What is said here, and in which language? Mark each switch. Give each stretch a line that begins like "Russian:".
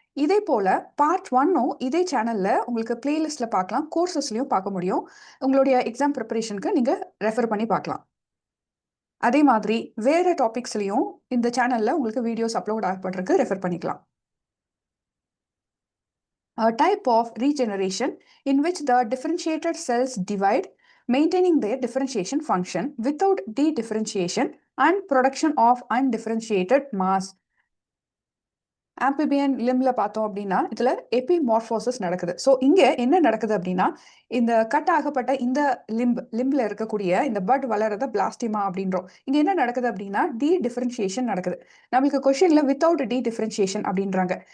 Tamil: இதே போல பார்ட் 1 இதே சேனல்ல உங்களுக்கு பிளேலிஸ்ட்ல பார்க்கலாம், கோர்சஸ்லையும் பார்க்க முடியும். உங்களுடைய எக்ஸாம் ப்ரிப்பரேஷனுக்கு நீங்கள் ரெஃபர் பண்ணி பார்க்கலாம். அதே மாதிரி வேற டாபிக்ஸ்லையும் இந்த சேனல்ல உங்களுக்கு வீடியோஸ் அப்லோட் ஆகப்படுறதுக்கு ரெஃபர் பண்ணிக்கலாம்.
English: A type of regeneration in which the differentiated cells divide, maintaining their differentiation function without de-differentiation and production of undifferentiated mass.
Tamil: Amphibian லிம்ல பார்த்தோம் அப்படின்னா இதுல எபிமார்போசிஸ் நடக்குது. ஸோ இங்க என்ன நடக்குது அப்படின்னா, இந்த கட் ஆகப்பட்ட இந்த லிம்ப்ல இருக்கக்கூடிய இந்த பட் வளரத பிளாஸ்டிமா அப்படின்றோம். இங்க என்ன நடக்குது அப்படின்னா டி டிஃபரன்சியேஷன் நடக்குது. நம்மளுக்கு கொஸ்டின்ல வித்தவுட் டி டிஃபரன்சியேஷன் அப்படின்றாங்க.